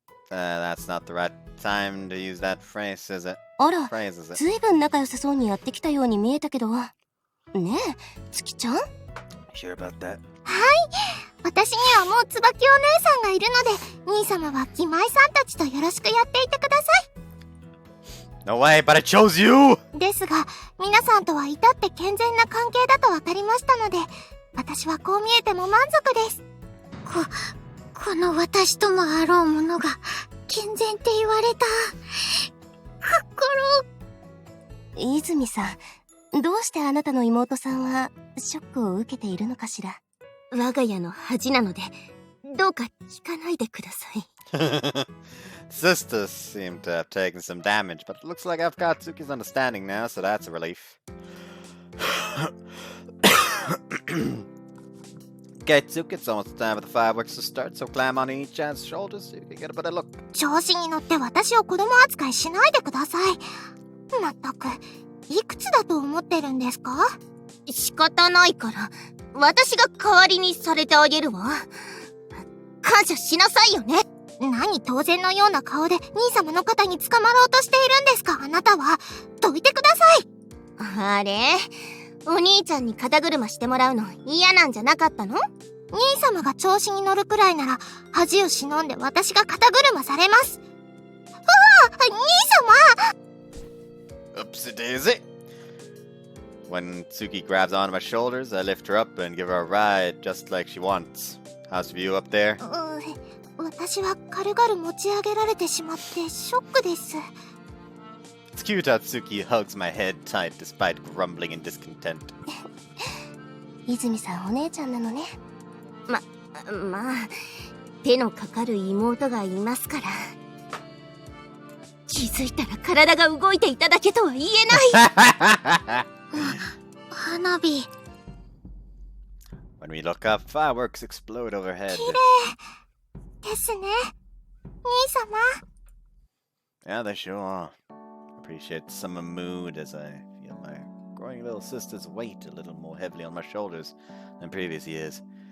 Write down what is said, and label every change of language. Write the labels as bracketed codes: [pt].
[en] That's not the right time to use that phrase, is it? [ja] あら、ずいぶん仲良さそうにやってきたように見えたけど。ねえ、月ちゃん？ [en] Sure about that? [ja] はい。私にはもう椿お姉さんがいるので、兄様は義妹さんたちとよろしくやっていてください。 [en] No way, but I chose you! [ja] ですが、皆さんとは至って健全な関係だと分かりましたので、私はこう見えても満足です。この私ともあろうものが健全って言われた。泉さん、どうしてあなたの妹さんはショックを受けているのかしら。我が家の恥なので、どうか聞かないでください。 [en] Sisters seem to have taken some damage, but it looks like I've got Tsuki's understanding now, so that's a relief. Okay, Tsuki, it's almost time for the fireworks to start, so climb on each other's shoulders so you can get a better look. [ja] 調子に乗って私を子供扱いしないでください。まったく、いくつだと思ってるんですか？仕方ないから、私が代わりにされてあげるわ。感謝しなさいよね。何当然のような顔で兄様の肩に捕まろうとしているんですか、あなたは。どいてください。あれ？お兄ちゃんに肩車してもらうの嫌なんじゃなかったの？兄様が調子に乗るくらいなら恥を忍んで私が肩車されます。ああ、兄様！ [en] Oopsie daisy. When Tsuki grabs onto my shoulders, I lift her up and give her a ride just like she wants. How's the view up there? [ja] 私は軽々持ち上げられてしまってショックです。 [en] It's cute how Tsuki hugs my head tight despite grumbling and discontent. [ja] 泉さんお姉ちゃんなのね。まあ、手のかかる妹がいますから。気づいたら体が動いていただけとは言えない。花火。 [en] When we look up, fireworks explode overhead. [ja] 綺麗ですね、兄様。 [en] Yeah, they sure are. Appreciate the summer mood as I feel my growing little sister's weight a little more heavily on my shoulders than previous years.